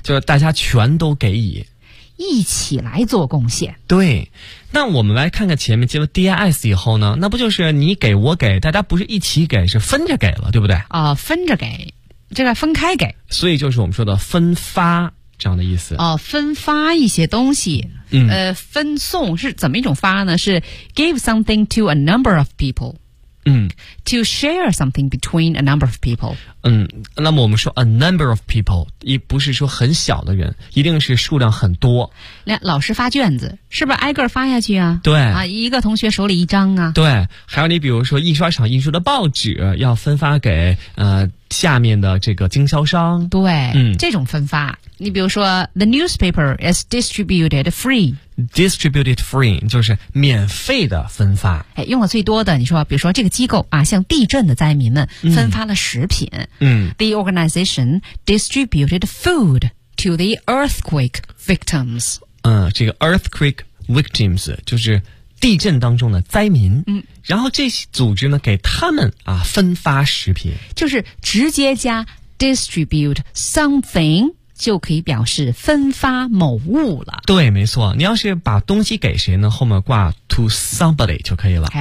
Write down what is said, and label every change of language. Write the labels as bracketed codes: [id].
[zh] 就是大家全都给予一起来做贡献对那我们来看看前面接了 DIS 以后呢那不就是你给我给大家不是一起给是分着给了对不对分着给这个分开给所以就是我们说的分发这样的意思分发一些东西分送是怎么一种发呢是 [en] give something to a number of people [zh] to share something between a number of people 那么我们说 [en] a number of people [zh] 也不是说很小的人一定是数量很多那老师发卷子是不是挨个发下去啊对啊，一个同学手里一张啊对还有你比如说印刷厂印刷的报纸要分发给下面的这个经销商对、嗯、这种分发你比如说 [en] The newspaper is distributed free Distributed free [zh] 就是免费的分发、哎、用了最多的你说比如说这个机构啊，向地震的灾民们分发了食品、嗯、 [en] The organization distributed food to the earthquake victims、 [zh] 这个 [en] earthquake victims [zh] 就是地震当中的灾民、嗯、然后这些组织呢给他们啊分发食品就是直接加 [en] distribute something [zh] 就可以表示分发某物了。对，没错。你要是把东西给谁呢？后面挂 [en] to somebody [zh] 就可以了。